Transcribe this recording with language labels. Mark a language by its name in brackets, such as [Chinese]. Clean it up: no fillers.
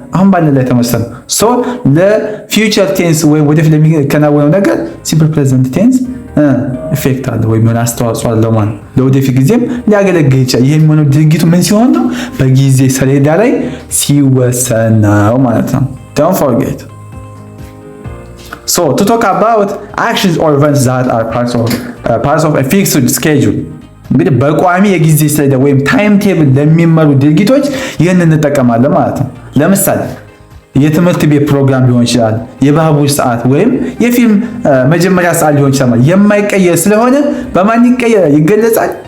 [Amharic] አሁን ባለን ላይ ተመስርተን ነው። ሶ ለፊውቸር ቴንስ ወይም ወደፊት ለሚከናወነው ነገር ሲምፕል ፕሬዘንት ቴንስ ኢፌክት አለ ወይም የሆነ አስተዋጽኦ አለው ማለት ነው። ለወደፊት ጊዜም ሊያገለግል ይችላል። ይሄ የሚሆነው ድርጊቱ ምን ሲሆን ነው? በጊዜ ሰሌዳ ላይ ሲወሰን ነው ማለት ነው። [English] Don't forget. So to talk about actions or events that are parts of a fixed schedule. [Amharic] እንግዲህ በቋሚ የጊዜ ሰሌዳ ወይም ታይም ቴብል ለሚመሩ ድርጊቶች ይህን እንጠቀማለን ማለት ነው። ለምሳሌ የትምህርት ቤት ፕሮግራም ሊሆን ይችላል፣ የባቡር ሰዓት ወይም የፊልም መጀመሪያ ሰዓት ሊሆን ይችላል። የማይቀየር ስለሆነ በማን ይገለጻል?